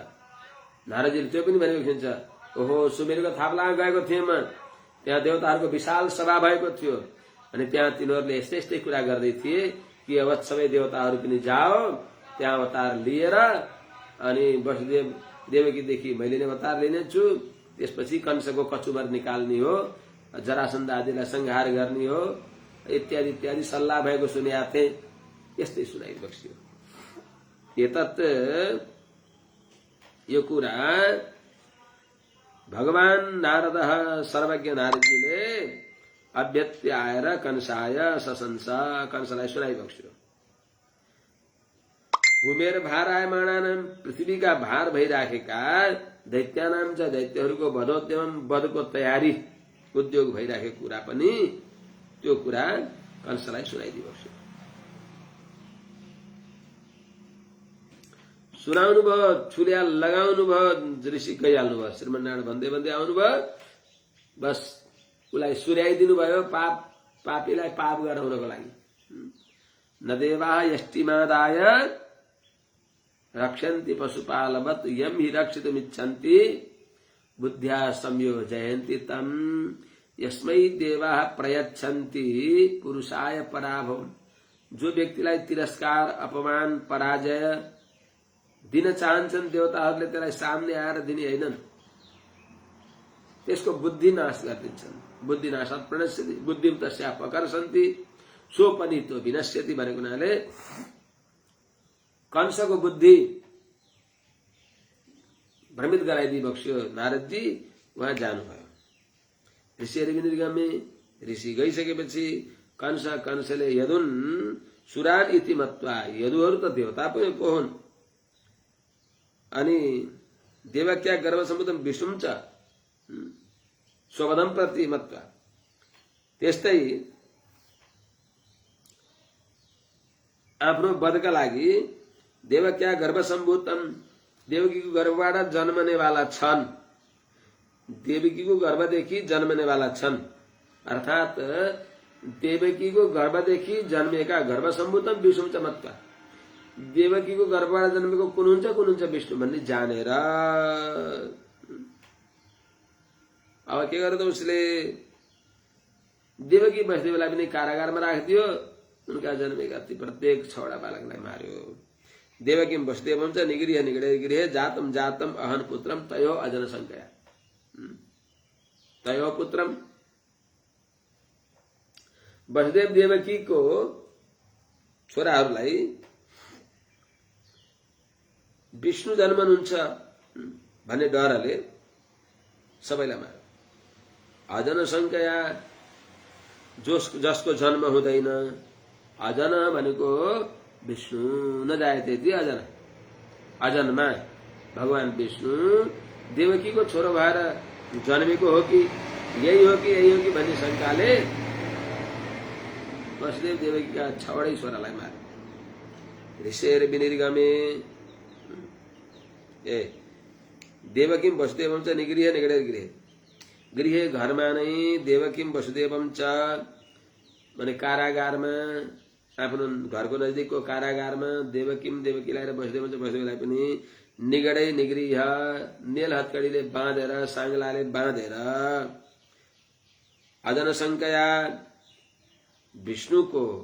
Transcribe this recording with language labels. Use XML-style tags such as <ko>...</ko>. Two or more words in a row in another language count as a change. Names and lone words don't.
<ne>नारदजीले त्यो पनि भनेको छ। ओहो, सुमेरुको थाप्लामा गएको थिएँ म, त्यहाँ देवताहरूको विशाल सभा भएको थियो, अनि त्यहाँ तिनीहरूले यस्तै यस्तै कुरा गर्दै थिए कि अब सबै देवताहरू पनि जाओ त्यहाँ अवतार लिएर, अनि वसुदेव देवकीदेखि मैले नै अवतार लिनेछु, त्यसपछि कंसको कचुमर निकाल्ने हो, जरासन्ध आदिलाई संहार गर्ने हो, इत्यादि इत्यादि सल्लाह भएको सुनेका थिएँ। यस्तै सुनाइबक्स्यो। एतत् यो कुरा भगवान नारद सर्वज्ञ नारदजीले अभ्यत्य आएर</ne> <sa>कंसाय ससंस,</sa> <ne>कंसलाई सुनाइबक्स्यो।</ne> <sa>भूमेर भारायमाणानाम,</sa> <ne>पृथ्वीका भार भइराखेका,</ne> <sa>दैत्यानाम च</sa> <ne>दैत्यहरूको वधोद्यम, वधको तयारी उद्योग भइराखेको कुरा पनि त्यो कुरा कंसलाई सुनाइदिबक्स्यो। सुनाउनु भयो, छुल्या लगाउनु भयो, ऋषि गइहाल्नु भयो, श्रीमन्नारायण भन्दै भन्दै आउनु भयो, बस उसलाई सुर्याइदिनु भयो पापीलाई पाप गराउनको लागि।</ne> <sa>न देवा यष्टिमादाय रक्षन्ति पशुपालवत् यम हि रक्षितुमिच्छन्ति बुद्ध्या संयोजयन्ति तम यस्मै देवाः प्रयच्छन्ति पुरुषाय पराभवन्।</sa> <ne>जो व्यक्तिलाई तिरस्कार, अपमान, पराजय दिन चाहन्छन् देवताहरूले त्यसलाई सामने आएर दिने हैनन्, त्यसको बुद्धि नाश गरिदिन्छन्।</ne> <sa>बुद्धि नाशात् प्रणश्यति बुद्धिं तस्या अपकर्षन्ति</sa> <ne>सो पनि त्यो विनश्यति भनेको हुनाले कंसको बुद्धि भ्रमित गराइदिबक्स्यो नारदजी। उहाँ जानुभयो। ऋषिहरू पनि गमे। ऋषि गइसकेपछि कंसले</ne> <sa>यदुन् सुरान इति मत्वा,</sa> <ne>यदुहरू त देवता पनि पो हुन्, अनि</ne> <sa>देवक्या गर्भसम्भूतं विष्णुं च स्ववधं प्रति मत्वा,</sa> <ne>त्यस्तै आफ्नो वधका लागि</ne> <sa>देवक्या गर्भसम्भूतम,</sa> <ne>देवकीको गर्भबाट जन्मनेवाला छन्, देवकीको गर्भदेखि जन्मनेवाला छन्, अर्थात देवकीको गर्भदेखि जन्मेका</ne> <sa>गर्भसम्भूतम विष्णुं च मत्वा,</sa> <ne>देवकीको गर्भबाट जन्मेको कुन हुन्छ विष्णु भन्ने जानेर अब के गर्दा उसले देवकी वसुदेवलाई पनि कारागारमा राखिदियो। उनका जन्मेका ती प्रत्येक 6वटा बालकलाई मार्यो।</ne> <sa>देवकी वसुदेवं च निगृह्य निगृह्य जातम जातम अहन पुत्रम तयो अजन संकया। तयो पुत्रम</sa> <ne>वसुदेव देवकीको छोराहरूलाई विष्णु जन्मनुहुन्छ भन्ने डरले सबैलाई मार्यो।</ne> <sa>अजन संकया</sa> <ne>जसको जन्म हुँदैन। अजन भनेको विष्णु नजायते ती अजन। अजन्मा भगवान विष्णु देवकीको छोरो भएर जन्मेको हो कि यही हो कि भन्ने शंकाले वसुदेव देवकीका 6वटै छोरालाई मारे।</ne> <sa>ऋषेर विनिर्गमे देवकीम वसुदेवं च निगृह्य निगृह्य गृहे</sa> <ne>घरमा नै</ne> <sa>देवकीम वसुदेवं च</sa> <ne>माने कारागारमा आफ्नो घरको नजिकको कारागारमा देवकीलाई र वसुदेवलाई पनि</ne> <sa>निगडै निगृह्य</sa> <ne>नेल हत्कडीले बाँधेर साङ्लाले बाँधेर</ne> <sa>अजन संकया</sa> <ne>विष्णुको</ne>